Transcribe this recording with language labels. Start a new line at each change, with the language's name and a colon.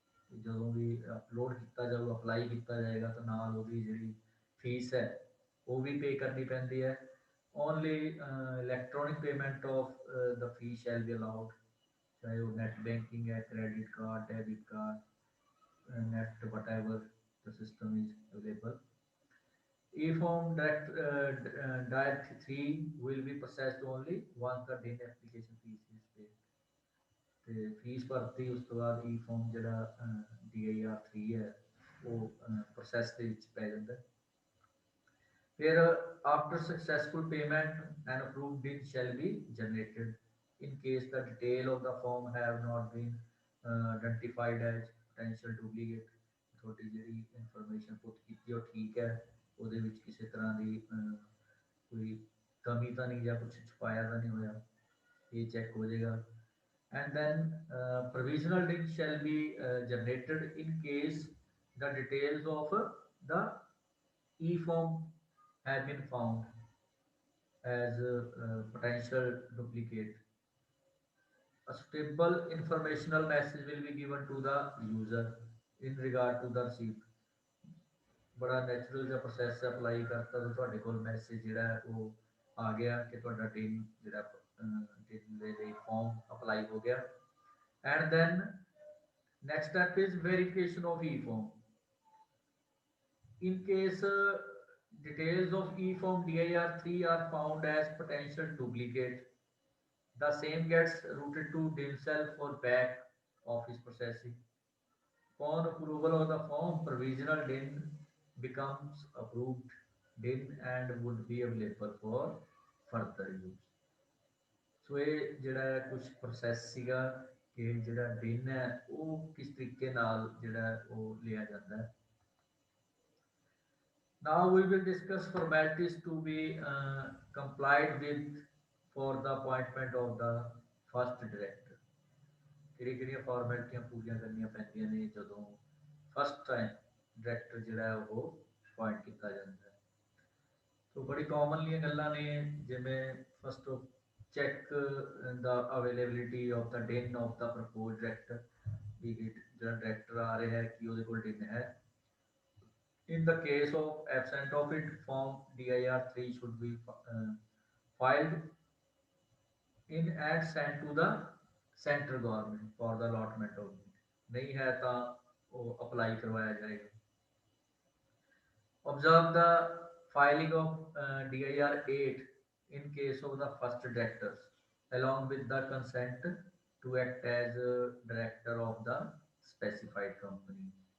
Punjabi: ਜਦੋਂ ਵੀ ਅਪਲੋਡ ਕੀਤਾ ਜਾਊਗਾ, ਅਪਲਾਈ ਕੀਤਾ ਜਾਏਗਾ ਤਾਂ ਨਾਲ ਉਹਦੀ ਜਿਹੜੀ ਫੀਸ ਹੈ ਉਹ ਵੀ ਪੇ ਕਰਨੀ ਪੈਂਦੀ ਹੈ।
English: only electronic payment of the fee shall be allowed,
Hindi: चाहे वो नेट बैंकिंग है, credit card, debit card, net
English: whatever the system is available। E-form direct 3 will be processed only once the DIN application fees is paid।
Punjabi: ਤੇ fees ਭਰਤੀ ਉਸ ਤੋਂ ਬਾਅਦ E-form ਜਿਹੜਾ DIR3 ਹੈ ਉਹ ਪ੍ਰੋਸੈਸ ਦੇ ਵਿੱਚ ਪੈ ਜਾਂਦਾ।
English: ਫਿਰ after successful payment an approved DIN shall be generated in case the detail of the form have not been identified as potential duplicate।
Punjabi: ਤੁਹਾਡੀ ਜਿਹੜੀ ਇਨਫੋਰਮੇਸ਼ਨ ਪੁੱਟ ਕੀਤੀ ਉਹ ਠੀਕ ਹੈ, ਉਹਦੇ ਵਿੱਚ ਕਿਸੇ ਤਰ੍ਹਾਂ ਦੀ ਕੋਈ ਕਮੀ ਤਾਂ ਨਹੀਂ ਜਾਂ ਕੁਛ ਛੁਪਾਇਆ ਤਾਂ ਨਹੀਂ ਹੋਇਆ, ਇਹ ਚੈੱਕ ਹੋ ਜਾਏਗਾ।
English: And then provisional DIN shall be generated in case the details of the e-form have been found as potential duplicate। A stable informational message will be given to the user in regard to the receipt।
Punjabi: बड़ा natural ਜਿਹਾ process apply ਕਰਤਾ ਤਾਂ ਤੁਹਾਡੇ ਕੋਲ message ਜਿਹੜਾ ਹੈ ਉਹ ਆ ਗਿਆ ਕਿ ਤੁਹਾਡਾ DIN ਜਿਹੜਾ DIN ਦੇ ਲਈ ਫਾਰਮ ਅਪਲਾਈ ਹੋ ਗਿਆ।
English: And then next step is verification of e-form। In case details of e-form DIR3 are found as potential duplicate, the same gets routed to DIN cell for back office processing। Upon approval of the form, provisional DIN becomes approved DIN and would be available for further use.
Punjabi: ਸੋ ਇਹ ਜਿਹੜਾ ਹੈ ਕੁਝ process ਸੀਗਾ ਕਿ ਜਿਹੜਾ DIN ਹੈ ਉਹ ਕਿਸ ਤਰੀਕੇ ਨਾਲ ਜਿਹੜਾ ਉਹ ਲਿਆ ਜਾਂਦਾ ਹੈ.
English: Now we will discuss formalities to be complied with for the appointment of the first director.
Punjabi: ਕਿਹੜੀਆਂ ਫਾਰਮੈਲਿਟੀਆਂ ਪੂਰੀਆਂ ਕਰਨੀਆਂ ਪੈਂਦੀਆਂ ਨੇ ਜਦੋਂ ਫਸਟ ਟਾਈਮ ਡਾਇਰੈਕਟਰ ਜਿਹੜਾ ਹੈ ਉਹ ਅਪਾਇੰਟ ਕੀਤਾ ਜਾਂਦਾ ਹੈ. ਸੋ ਬੜੀ ਕਾਮਨਲੀ ਗੱਲਾਂ ਨੇ ਜਿਵੇਂ
English: first check the availability of the DIN of the propose director
Punjabi: ਵੀ ਜਿਹੜਾ ਡਾਇਰੈਕਟਰ ਆ ਰਿਹਾ ਹੈ ਕਿ ਉਹਦੇ ਕੋਲ DIN ਹੈ.
English: In the case of absent of it, form DIR 3 should be filed in and sent to the central government for the allotment of it.
Hindi: नहीं है तो वो apply करवाया जाएगा.
English: Observe the filing of DIR 8 in case of the first directors along with the consent to act as director of the specified company.